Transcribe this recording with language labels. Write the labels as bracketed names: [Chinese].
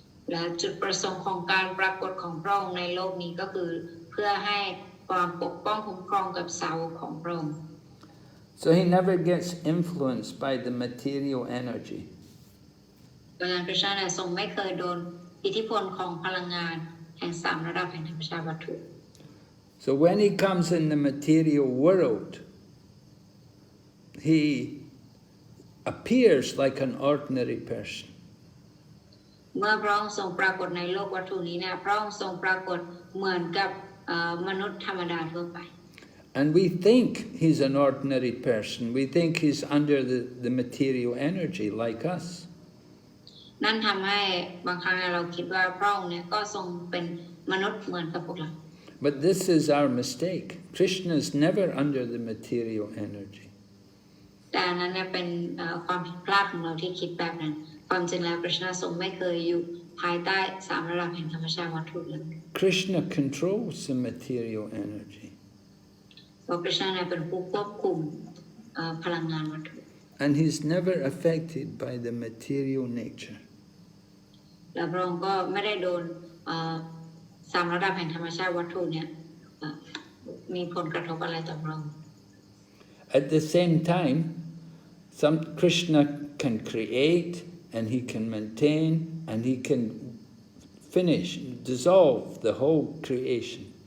[Thai] และจุดประสงค์ของการปรากฏของพระองค์ในโลกนี้ก็คือเพื่อให้ความปกป้องคุ้มครองกับสาวกของพระองค์ [English] So he never gets influenced by the material energy. [Thai] ดังนั้นคริชนาเนี่ยทรงไม่เคยโดนอิทธิพลของพลังงานแห่ง3ระดับแห่งธรรมชาติวัตถุ [English] So when he comes in the material world, he appears like an ordinary person. [Thai] เมื่อพระองค์ทรงปรากฏในโลกวัตถุนี้เนี่ยพระองค์ทรงปรากฏเหมือนกับมนุษย์ธรรมดาทั่วไป [English] And we think he's an ordinary person. We think he's under the material energy like us. [Thai] นั่นทำให้บางครั้งเราคิดว่าพระองค์เนี่ยก็ทรงเป็นมนุษย์เหมือนกับพวกเรา [English] But this is our mistake. Krishna is never under the material energy. [Thai] แต่นั้นเนี่ยเป็นความผิดพลาดของเราที่คิดแบบนั้นความจริงแล้วคริชนาทรงไม่เคยอยู่ภายใต้3ระดับแห่งธรรมชาติวัตถุเลย [English] Krishna controls the material energy. [Thai] เพราะคริชนาเนี่ยเป็นผู้ควบคุมพลังงานวัตถุ [English] And he's never affected by the material nature. [Thai] และพระองค์ก็ไม่ได้โดน3ระดับแห่งธรรมชาติวัตถุเนี่ยมีผลกระทบอะไรต่อพระองค์ [English] At the same time, Krishna can create and he can maintain and he can finish, dissolve the whole creation.